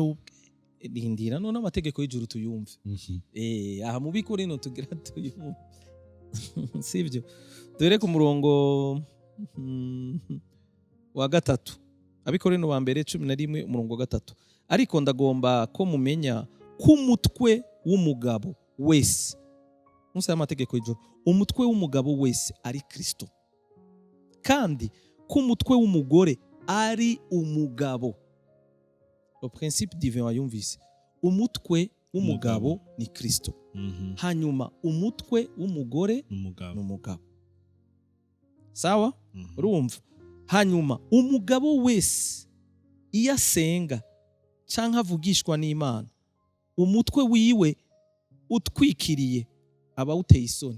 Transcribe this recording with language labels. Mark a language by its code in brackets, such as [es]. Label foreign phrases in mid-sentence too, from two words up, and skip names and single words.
[rn] rindira none amategeko y'ijuru tuyumve aha mu Bikorinto tugira tuyumve sivyo dore ku murongo wa gatatu Abikorinto ba mbere 11 umurongo wa gatatu ariko ndagomba ko mumenya ko umutwe w'umugabo wese musa y'amategeko y'ijuru umutwe w'umugabo wese ari Kristo kandi ko umutwe w'umugore ari umugabo [fr] le principe [rn] divin wayumvise umutwe w'umugabo ni Kristo hanyuma umutwe w'umugore n'umugabo sawa urumva hanyuma umugabo wese iyo asenga canke avugishwa n'Imana umutwe wiwe utwikiriye aba uteye isoni